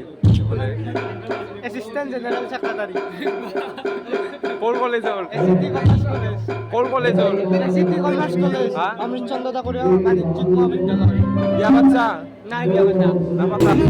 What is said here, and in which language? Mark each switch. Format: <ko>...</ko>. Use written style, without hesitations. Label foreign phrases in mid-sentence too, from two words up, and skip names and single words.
<en>assistant general secretary</en> <as>কোন কলেজৰ সিটি কমার্স কলেজ কোন কলেজৰ সিটি কমার্স কলেজ হ্যাঁ? অমৃতচন্দ্র দাকুরিয়া বাণিজ্যিক মহাবিদ্যালয় বিয়া বাচ্চা নাই বিয়া বাচ্চা</as> <hi>ना पता</hi>